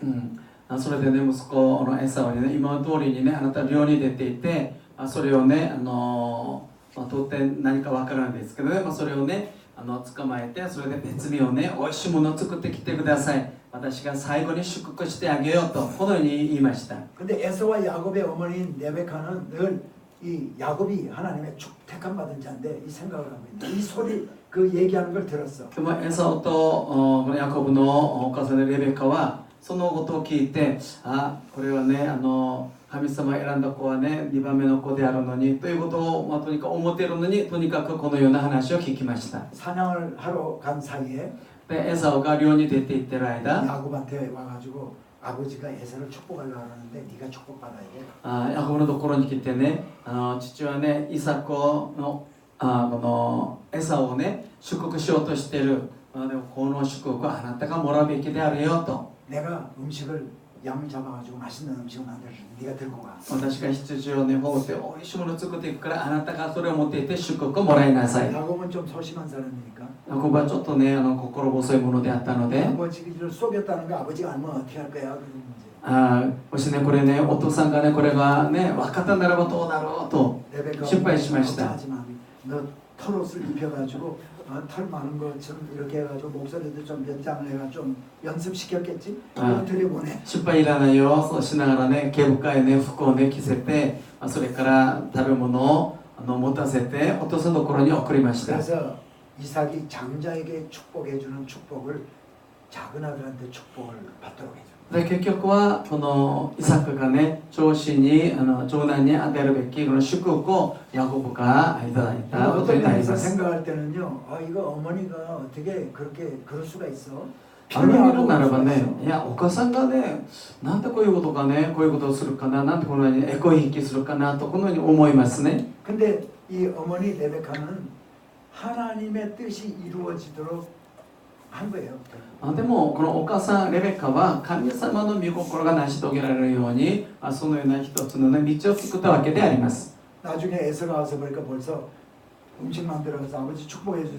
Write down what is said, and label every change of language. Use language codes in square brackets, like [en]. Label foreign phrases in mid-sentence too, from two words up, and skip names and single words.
[ja] それでね、息子のエサウにね、今通りにね、あなた漁に出ていて、それをね、到底何かわからないですけどね、それをね、捕まえて、それで別味をね、美味しいものを作ってきてください。私が最後に祝福してあげようと、このように言いました。 [ko] 근데 에서와 야곱의 어머니인 레베카는 늘 이 야곱이 하나님의 택함 받은 자인데 이 생각을 하고 있는 이 소리 그 얘기하는 걸 들었어. [ja] でもエサウとこのヤコブのお母さんのレベカはそのことを聞いて、これはね、神様が選んだ子はね、2番目の子であるのにということを、とにかく思っているのに、とにかくこのような話を聞きました。 [ko] 사냥을 하러 간 사이에 [ja] でエサウが漁に出て行ってる間、 [ko] 야곱한테 와가지고 아버지가 에서를 축복하려고 하는데 네가 축복받아야 돼. [ja] ヤコブのところに来てね、父はね、イサクのこのエサウをね、祝福しようとしている。でもこの祝福はあなたがもらうべきであるよと。 [ko] 내가 음식을 양 잡아가지고 맛있는 음식을 만들어 네가 들고 가. [ja] 私が羊をね、ほぐっておいしいものを作っていくから、あなたがそれを持っていって祝福をもらいなさい。 [ko] 야곱은 좀 소심한 사람이니까 [ja] ヤコブはちょっとね、心細いものであったので、 [ko] 아버지를 속였다는 거 아버지가 알면 어떻게 할 거야? 그런 문제. [ja] もしね、これね、お父さんがね、これがね、分かったならばどうだろうと [ko] 레베카가 [ja] 心配しました。 [ko] 하지마. 너 털옷을 입혀가지고 털 많은 것처럼 이렇게 해가지고 목소리도 좀 연장을 해가 좀 연습시켰겠지? 그걸 들여보내. [ja] 心配いらないよ、そうしながらね、毛深いね、服をね、着せて、それから食べ物を持たせて、お父さんのところに送りました。 [ko] 그래서 이삭이 장자에게 축복해주는 축복을 작은 아들한테 축복을 받도록 해줘. [ja] で結局はこのイサクがね、長子に長男に与えるべきこの祝福をヤコブがいただいたこと [ko] 어떤 [ja] になり [ko] 면에서 [ja] ます。 [ko] 생각할 때는요, 이거 어머니가 어떻게 그렇게 그럴 수가 있어? [ja] あの見るならば [ko] 수가 [ja] ね [ko] 있어? [ja] いやお母さんがね、なんでこういうことかね、こういうことをするかな、なんでこのようにエコひいきするかなとこのように思いますね。 [ko] 근데 이 어머니 레베카는 하나님의 뜻이 이루어지도록 한 거예요. [ja] でもこのお母さんレベカは神様の御心が成し遂げられるように、そのような一つの、ね、道を作ったわけであります。 [ko] 나중에 에서가 와서 보니까 벌써 음식 만들어서 아버지 축복해 줬어.